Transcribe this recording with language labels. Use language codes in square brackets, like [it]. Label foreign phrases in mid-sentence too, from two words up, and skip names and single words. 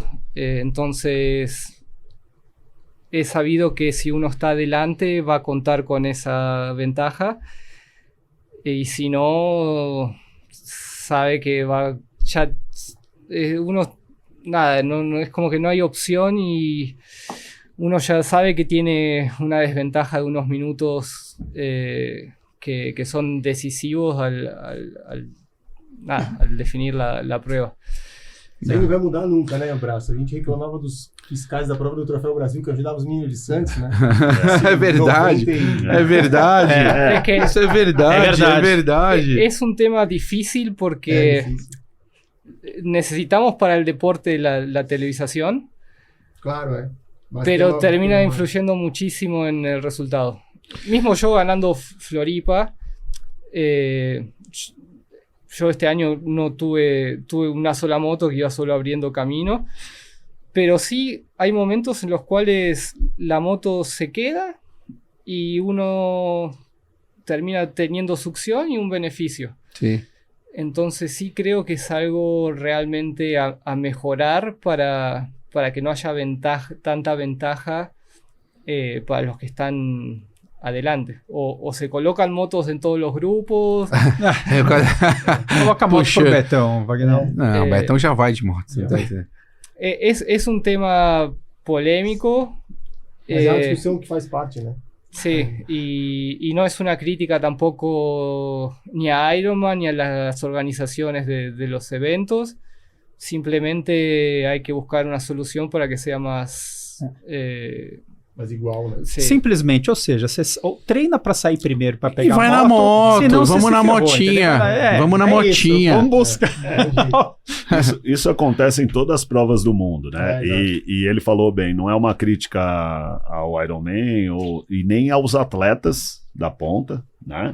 [es] Entonces, he sabido que si uno está adelante va a contar con esa ventaja y si no, sabe que va ya uno... Nada, no, es como que no hay opción y uno ya sabe que tiene una desventaja de unos minutos que son decisivos al definir la prueba. [pt] Isso aí não vai mudar nunca, né, Abraço? A gente reclamava dos fiscais da prova do Troféu Brasil que ajudavam os meninos de Santos, né? É verdade. 91. É verdade. [es] Es que [pt] Isso é verdade. É verdade. [es] es un tema difícil porque necesitamos para el deporte la televisación, [pt] Claro, Mas [es] pero [pt] tem [es] termina [pt] uma- [es] influyendo muchísimo en el resultado. Mismo yo ganando Floripa, yo este año no tuve una sola moto que iba solo abriendo camino, pero sí hay momentos en los cuales la moto se queda y uno termina teniendo succión y un beneficio. [pt] Sim. [es] Entonces sí creo que es algo realmente a mejorar para que no haya tanta ventaja para los que están adelante. O se colocan motos en todos los grupos. [pt] Coloca a moto Puxa. pro Betão, Vagnão. Não, o Betão já vai de moto. Você tá entendendo? [es] Es un tema polémico. [pt] Mas é uma discussão que faz parte, né? [es] Sí, y no es una crítica tampoco ni a Ironman ni a las organizaciones de los eventos. Simplemente hay que buscar una solución para que sea más... [pt] Mas igual, né? [es] sí. [pt] Simplesmente, ou seja, você treina pra sair primeiro pra pegar E vai a na moto, senão você vamos se na ferrou, motinha, entendeu? vamos na isso, motinha. vamos buscar. Isso acontece em todas as provas do mundo, né? É, E ele falou bem, não é uma crítica ao Ironman e nem aos atletas da ponta, né?